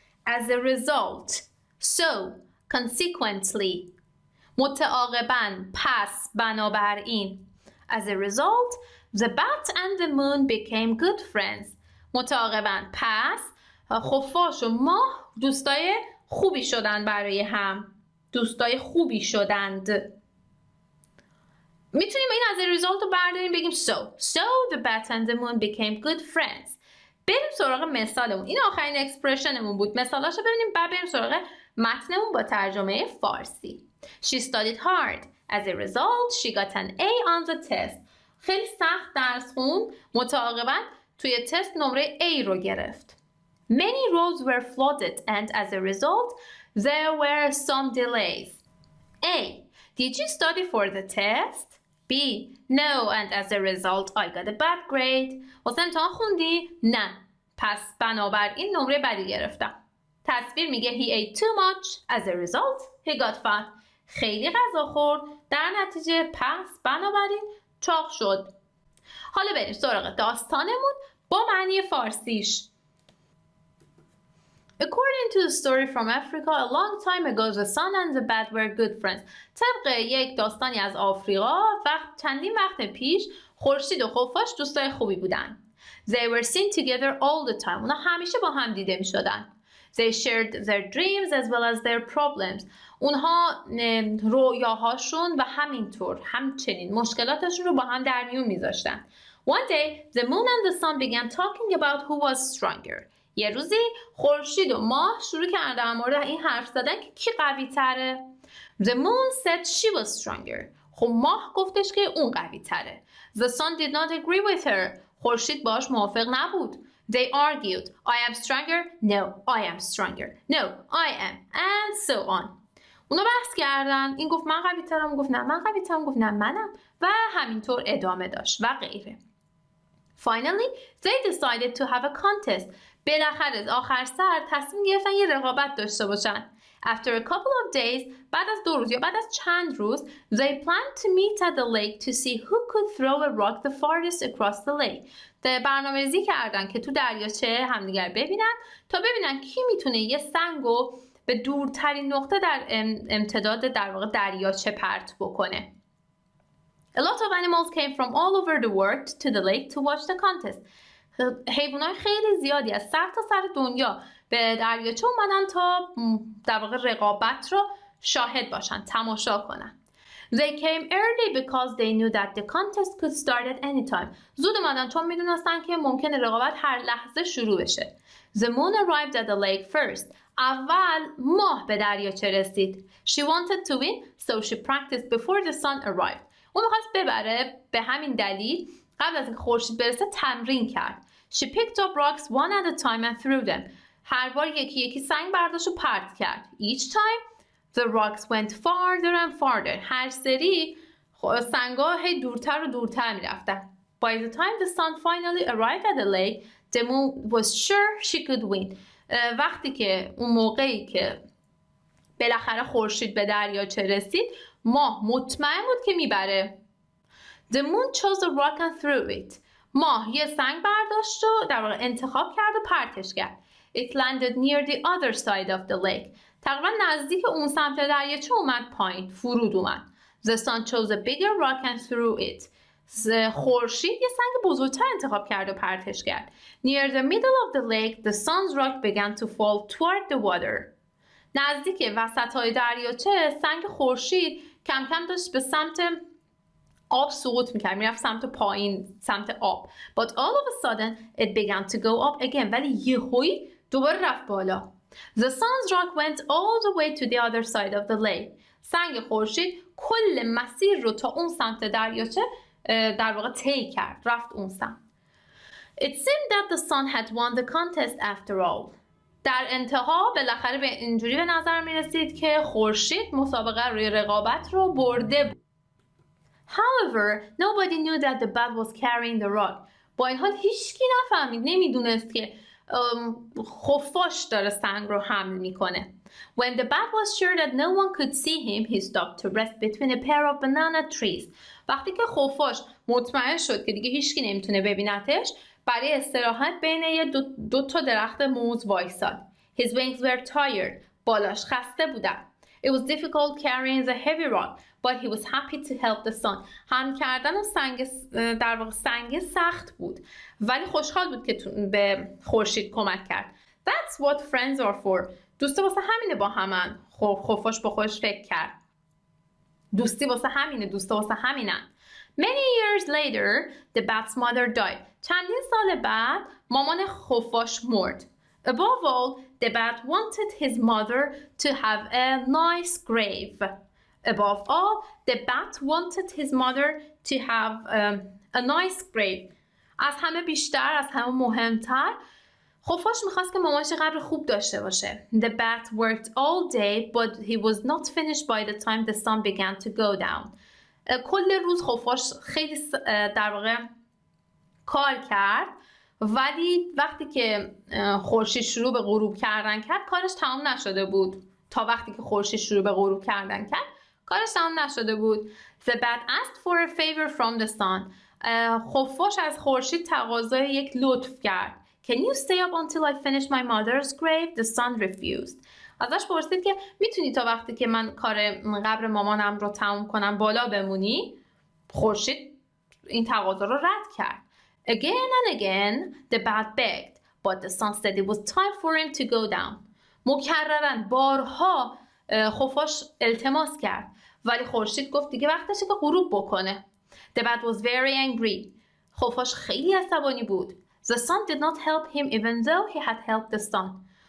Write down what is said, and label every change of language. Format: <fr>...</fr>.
<en>As a result, so, consequently.</en> <fa>متعاقباً، پس، بنابراین.</fa> <en>As a result, the bat and the moon became good friends.</en> <fa>متعاقباً، پس خفاش و ماه دوستای خوبی شدن برای هم. دوستای خوبی شدند. میتونیم این از result رو برداریم بگیم</fa> <en>so the bat and the moon became good friends.</en> <fa>بریم سراغ مثالمون. این آخرین اکسپرشنمون بود. مثالاشو ببینیم بعد بریم سراغ متنمون با ترجمه فارسی.</fa> <en>She studied hard. As a result, she got an A on the test.</en> <fa>خیلی سخت درس خوند. متعاقباً توی تست نمره A رو گرفت.</fa> <en>Many roads were flooded and as a result, there were some delays. A. Did you study for the test? B. No, and as a result, I got a bad grade.</en> <fa>واسه امتحان خوندی؟ نه. پس بنابراین نمره بدی گرفتم. تصویر میگه</fa> <en>he ate too much. As a result, he got fat.</en> <fa>خیلی غذا خورد. در نتیجه پس بنابراین چاق شد. حالا بریم سراغ داستانمون با معنی فارسیش.</fa> <en>According to the story from Africa, a long time ago, the sun and the bat were good friends.</en> <fa>طبق یک داستانی از آفریقا، چندین وقت پیش خورشید و خفاش دوستای خوبی بودن.</fa> <en>They were seen together all the time.</en> <fa>اونا همیشه با هم دیده می شدن.</fa> <en>They shared their dreams as well as their problems.</en> <fa>اونها رویاهاشون و همچنین مشکلاتشون رو با هم در میون میذاشتن.</fa> <en>One day, the moon and the sun began talking about who was stronger.</en> <fa>یه روزی خورشید و ماه شروع کردن در مورد این حرف زدن که کی قوی تره.</fa> <en>The moon said she was stronger.</en> <fa>خب ماه گفتش که اون قوی تره.</fa> <en>The sun did not agree with her.</en> <fa>خورشید باش موافق نبود.</fa> <en>They argued. I am stronger. No, I am stronger. No, I am. And so on.</en> <fa>اونا بحث کردن. این گفت من قوی ترم، گفت نه من قوی ترم، گفت نه منم و همینطور ادامه داشت و غیره.</fa> <en>Finally, they decided to have a contest.</en> <fa>بالاخره آخر سر تصمیم گرفتن یه رقابت داشته باشن.</fa> <en>After a couple of days,</en> <fa>بعد از 2 روز یا بعد از چند روز,</fa> <en>they planned to meet at the lake to see who could throw a rock the farthest across the lake.</en> <fa>برنامه‌ریزی کردن که تو دریاچه همدیگر ببینن تا ببینن کی میتونه یه سنگو به دورترین نقطه در امتداد در واقع دریاچه پرت بکنه.</fa> <en>A lot of animals came from all over the world to the lake to watch the contest.</en> <fa>حیوانات خیلی زیادی از سر تا سر دنیا به دریاچه اومدن تا در واقع رقابت رو شاهد باشن، تماشا کنن.</fa> <en>They came early because they knew that the contest could start at any time.</en> <fa>زود اومدن چون میدونستن که ممکنه رقابت هر لحظه شروع بشه.</fa> <en>The moon arrived at the lake first.</en> <fa>اول ماه به دریاچه رسید.</fa> <en>She wanted to win, so she practiced before the sun arrived.</en> <fa>اون می‌خواست ببره، به همین دلیل قبل از اینکه خورشید برسه تمرین کرد.</fa> <en>She picked up rocks one at a time and threw them.</en> <fa>هر بار یکی یکی سنگ برداشت و پرت کرد.</fa> <en>Each time the rocks went farther and farther.</en> <fa>هر سری سنگ‌ها هی دورتر و دورتر می‌رفتن.</fa> <en>By the time the sun finally arrived at the lake, the moon was sure she could win.</en> <fa>وقتی که اون موقعی که بالاخره خورشید به دریاچه رسید، ماه مطمئن بود که میبره.</fa> <en>The moon chose a rock and threw it.</en> <fa>ماه یه سنگ برداشت و در واقع انتخاب کرد و پرتش کرد.</fa> <en>It landed near the other side of the lake.</en> <fa>تقریبا نزدیک اون سمت دریاچه اومد پایین، فرود اومد.</fa> <en>The sun chose a bigger rock and threw it.</en> <fa>خورشید یه سنگ بزرگتر انتخاب کرد و پرتش کرد.</fa> <en>Near the middle of the lake, the sun's rock began to fall toward the water.</en> <fa>نزدیک وسطای دریاچه سنگ خورشید کم کم داشت به سمت آب سقوط میکرد، میرفت سمت پایین، سمت آب.</fa> <en>But all of a sudden it began to go up again.</en> <fa>ولی یهویی دوباره رفت بالا.</fa> <en>The sun's rock went all the way to the other side of the lake.</en> <fa>سنگ خورشید کل مسیر رو تا اون سمت دریاچه در واقع طی کرد، رفت اون سمت.</fa> <en>It seemed that the sun had won the contest after all.</en> <fa>در انتها بالاخره به اینجوری به نظر می رسید که خورشید مسابقه روی رقابت رو برده بود.</fa> <en>However, nobody knew that the bat was carrying the rock.</en> <fa>با این حال هیچکی نفهمید، نمیدونست که خفاش داره سنگ رو حمل میکنه.</fa> <en>When the bat was sure that no one could see him, he stopped to rest between a pair of banana trees.</en> <fa>وقتی که خفاش مطمئن شد که دیگه هیچکی نمیتونه ببینتش، برای استراحت بین دو تا درخت موز وایساد.</fa> <en>His wings were tired.</en> <fa>بالاش خسته بودن.</fa> <en>It was difficult carrying the heavy rock, but he was happy to help the sun.</en> <fa>حمل کردن سنگ در واقع سنگ سخت بود، ولی خوشحال بود که به خورشید کمک کرد.</fa> <en>That's what friends are for.</en> <fa>دوستی واسه همینه با همن. خفاش با خودش فکر کرد. دوستی واسه همینه، دوستا واسه همینن.</fa> <en>Many years later, the bat's mother died.</en> <fa>چندین سال بعد مامان خفاش مرد.</fa> <en>Above all, the bat wanted his mother to have a nice grave. Above all, the bat wanted his mother to have a nice grave.</en> <fa>از همه بیشتر، از همه مهمتر، خفاش میخواست که مامانش قبر خوب داشته باشه.</fa> <en>The bat worked all day, but he was not finished by the time the sun began to go down.</en> <fa>کل روز خفاش خیلی در واقع کار کرد، ولی وقتی که خورشید شروع به غروب کردن کرد کارش تمام نشده بود. تا وقتی که خورشید شروع به غروب کردن کرد کارش تمام نشده بود.</fa> <en>The bat asked for a favor from the sun.</en> <fa>خفاش از خورشید تقاضای یک لطف کرد.</fa> <en>Can you stay up until I finish my mother's grave? The sun refused.</en> <fa>ازش پرسید که میتونی تا وقتی که من کار قبر مامانم رو تموم کنم بالا بمونی؟ خورشید این تقاضا رو رد کرد.</fa> <en>Again and again the bat begged, but the sun said it was time for him to go down.</en> <fa>مکرراً بارها خفاش التماس کرد، ولی خورشید گفت دیگه وقتشه که غروب بکنه.</fa> <en>The bat was very angry.</en> <fa>خفاش خیلی عصبانی بود.</fa> <en>The sun did not help him even though he had helped the sun.</en>